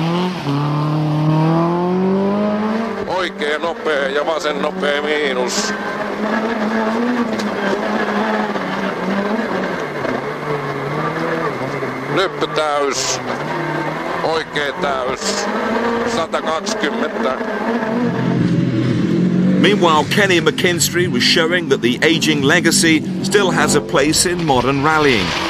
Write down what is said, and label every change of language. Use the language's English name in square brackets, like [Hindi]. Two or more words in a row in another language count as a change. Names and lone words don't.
[Finnish] Oikein nopea ja vasen nopea miinus. Nyppy täys. Oikein täys. 120. [English] Meanwhile, Kenny McKinstry was showing that the ageing legacy still has a place in modern rallying.